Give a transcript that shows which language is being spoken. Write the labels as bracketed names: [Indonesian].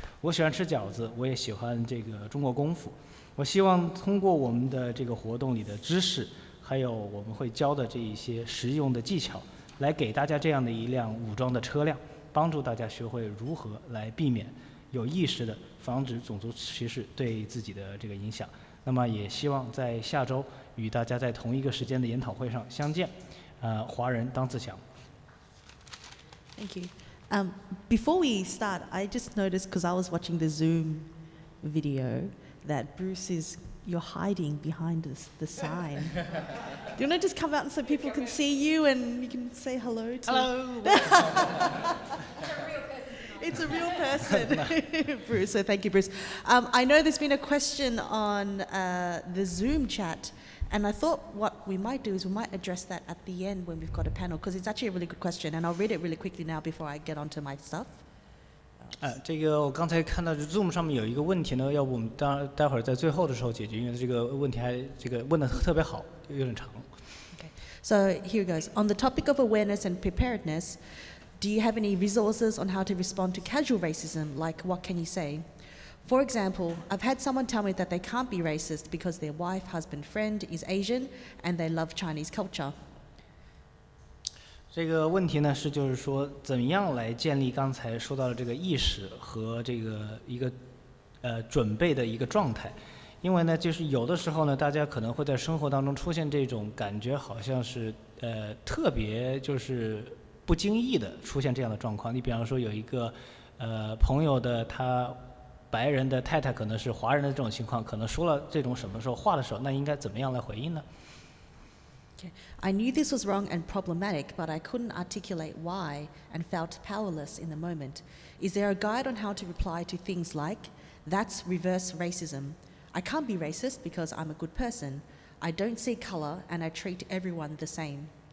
[Chinese] 我喜欢吃饺子，我也喜欢这个中国功夫。我希望通过我们的这个活动里的知识，还有我们会教的这一些实用的技巧，来给大家这样的一辆武装的车辆，帮助大家学会如何来避免有意识的防止种族歧视对自己的这个影响。那么也希望在下周与大家在同一个时间的研讨会上相见。华人当自强。 [English] Thank you. Before we start, I just noticed, because I was watching the Zoom video, that Bruce you're hiding behind the sign. Do you want to just come out so people can see you and you can say hello to... Hello! It's a real person, Bruce, so thank you, Bruce. I know there's been a question on the Zoom chat, and I thought what we might do is we might address that at the end when we've got a panel, because it's actually a really good question, and I'll read it really quickly now before I get onto my stuff. [Chinese] 这个我刚才看到 Zoom 上面有一个问题呢，要不我们待会儿在最后的时候解决，因为这个问题问得特别好，有点长。 [English] Okay, so here goes. On the topic of awareness and preparedness, do you have any resources on how to respond to casual racism? Like, what can you say? For example, I've had someone tell me that they can't be racist because their wife, husband, friend is Asian and they love Chinese culture. [Chinese] 这个问题呢就是说，怎么样来建立刚才说到的这个意识和这个一个准备的一个状态。因为呢，就是有的时候呢，大家可能会在生活当中出现这种感觉，好像是特别就是不经意的出现这样的状况。你比方说有一个朋友的他白人的太太可能是华人的这种情况，可能说了这种什么时候话的时候，那应该怎么样来回应呢？ [English] Okay. I knew this was wrong and problematic, but I couldn't articulate why and felt powerless in the moment. Is there a guide on how to reply to things like, that's reverse racism? I can't be racist because I'm a good person. I don't see color and I treat everyone the same.